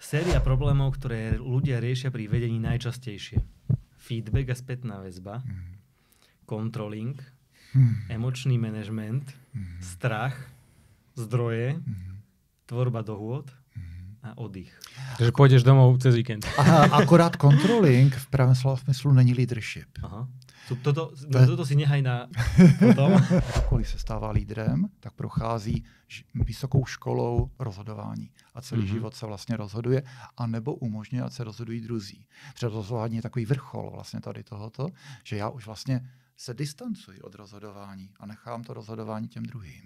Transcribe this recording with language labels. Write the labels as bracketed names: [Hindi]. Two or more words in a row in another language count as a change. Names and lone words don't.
[Slovak] Séria problémov, ktoré ľudia riešia pri vedení najčastejšie. Feedback a spätná väzba, controlling, emočný manažment, strach, zdroje, tvorba dohôd a oddych. Takže pôjdeš domov cez víkend. [Czech] Akorát controlling v pravém slova smyslu není leadership. [Slovak] Aha. Toto si nechaj na potom. [Czech] Kdokoliv se stává lídrem, tak prochází vysokou školou rozhodování. A celý život se vlastně rozhoduje, anebo umožňuje, ať se rozhodují druzí. Rozhodování je takový vrchol vlastně tady tohoto, že já už vlastně se distancuji od rozhodování a nechám to rozhodování těm druhým.